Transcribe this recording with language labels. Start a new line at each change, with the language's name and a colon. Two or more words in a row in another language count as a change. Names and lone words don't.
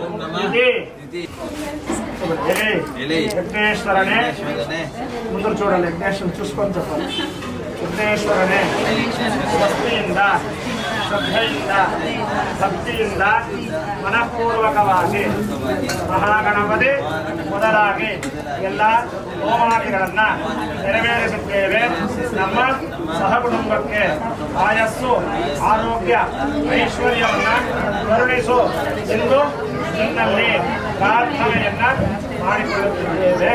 Telugu: यज्ञेश्वरने ముందర చూడాలి యజ్ఞేశ్వరుని చూసుకొని చెప్పాలి యజ్ఞేశ్వరనే స్వస్తింద
Kannada: ಶ್ರದ್ಧೆಯಿಂದ ಭಕ್ತಿಯಿಂದ ಮನಃಪೂರ್ವಕವಾಗಿ ಮಹಾಗಣಪತಿ ಮೊದಲಾಗಿ ಎಲ್ಲ ಹೋಮಾದಿಗಳನ್ನು ನೆರವೇರಿಸುತ್ತೇವೆ. ನಮ್ಮ ಸಹಕುಟುಂಬಕ್ಕೆ ಆಯಸ್ಸು ಆರೋಗ್ಯ ಐಶ್ವರ್ಯವನ್ನು ಕರುಣಿಸು ಎಂದು ನಿನ್ನಲ್ಲಿ ಪ್ರಾರ್ಥನೆಯನ್ನ ಮಾಡಿಕೊಳ್ಳುತ್ತಿದ್ದೇವೆ.